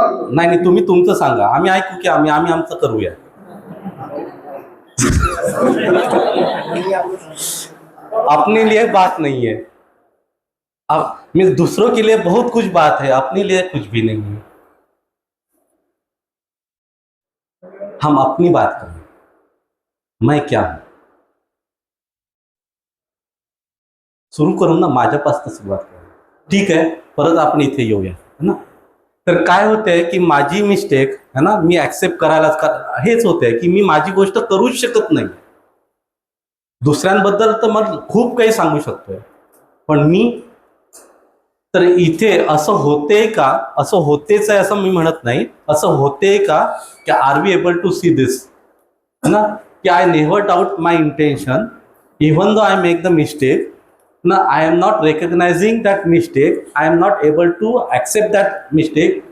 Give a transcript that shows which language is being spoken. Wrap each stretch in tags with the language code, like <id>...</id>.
<mr>नाही तुम्ही तुमचं सांगा, आम्ही ऐकू की आम्ही आमचं करूया.</mr> <hi>अपने लिए बात नहीं है, मैं दूसरों के लिए बहुत कुछ बात है, अपने लिए कुछ भी नहीं है. हम अपनी बात करें, मैं क्या हूं.</hi> <mr>सुरू करू ना, माझ्यापासून सुरुवात करू. ठीक आहे, परत आपण इथे येऊया ना. तर काय होतंय की माझी मिस्टेक है ना, मी ऍक्सेप्ट करायलाच हेच होतंय की मी माझी गोष्ट करूच शकत नाही. दुसऱ्यांबद्दल तर मग खूप काही सांगू शकतोय, पण मी तर इथे असं होते का, असं होतेच आहे असं मी म्हणत नाही, असं होते का की</mr> <en>Are we able to see this है ना, की I never doubt my intention even though I make the mistake ना, I am not recognising that mistake, I am not able to accept that mistake.</en>